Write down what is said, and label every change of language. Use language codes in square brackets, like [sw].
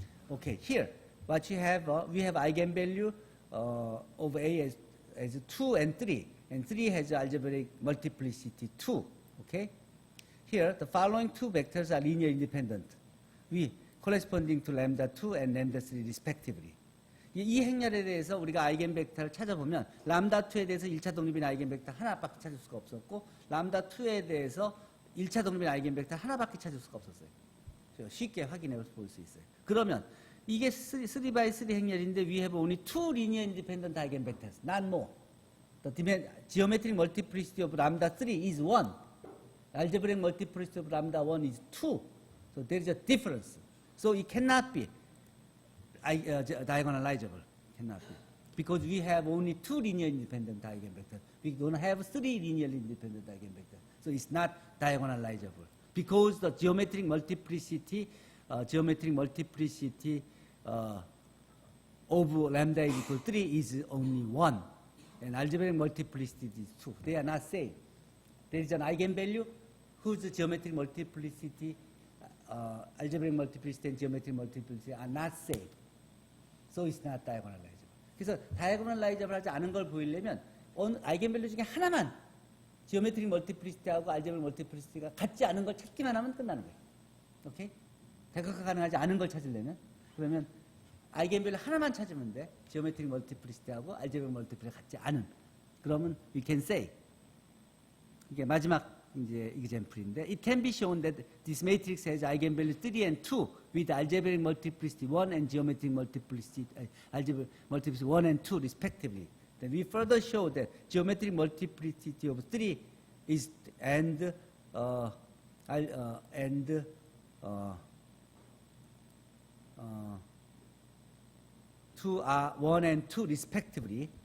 [en] Okay, here what you have, we have eigenvalue of A as 2 and 3, and 3 has algebraic multiplicity 2. Okay, here the following two vectors are linear independent, corresponding to lambda 2 and lambda 3 respectively. [ko] 이 행렬에 대해서 우리가 아이겐벡터를 찾아보면 람다2에 대해서 1차 독립인 아이겐벡터 하나밖에 찾을 수가 없었고 람다2에 대해서 1차 독립인 아이겐벡터 하나밖에 찾을 수가 없었어요. 쉽게 확인해 볼 수 있어요. 그러면 이게 3x3 행렬인데 [en] we have only 2 linear independent eigenvectors, not more. The geometric multiplicity of lambda 3 is 1. Algebraic multiplicity of lambda 1 is 2. So there is a difference. So it cannot be diagonalizable, cannot be, because we have only 2 linear independent eigenvectors. We don't have 3 linearly independent eigenvectors, so it's not diagonalizable. Because the geometric multiplicity of lambda is equal to 3 is only 1, and algebraic multiplicity is 2. They are not same. There is an eigenvalue whose geometric multiplicity, algebraic multiplicity and geometric multiplicity are not same. So it's not diagonalizable. [ko] 그래서 diagonalizable 하지 않은 걸 보이려면 아이겐밸류 중에 하나만 지오메트릭 멀티플리시티하고 알제브릭 멀티플리시티가 같지 않은 걸 찾기만 하면 끝나는 거예요. 오케이? 대각화 가능하지 않은 걸 찾으려면, 그러면 아이겐밸류 하나만 찾으면 돼. 지오메트릭 멀티플리시티하고 알제브릭 멀티플리시티가 같지 않은. [en] 그러면 we can say, [ko] 이게 마지막 이제 example인데, [en] it can be shown that this matrix has eigenvalue 3 and 2 with algebraic multiplicity 1 and geometric multiplicity algebraic multiplicity 1 and 2 respectively. Then we further show that geometric multiplicity of 3 is and 2 are 1 and 2 respectively.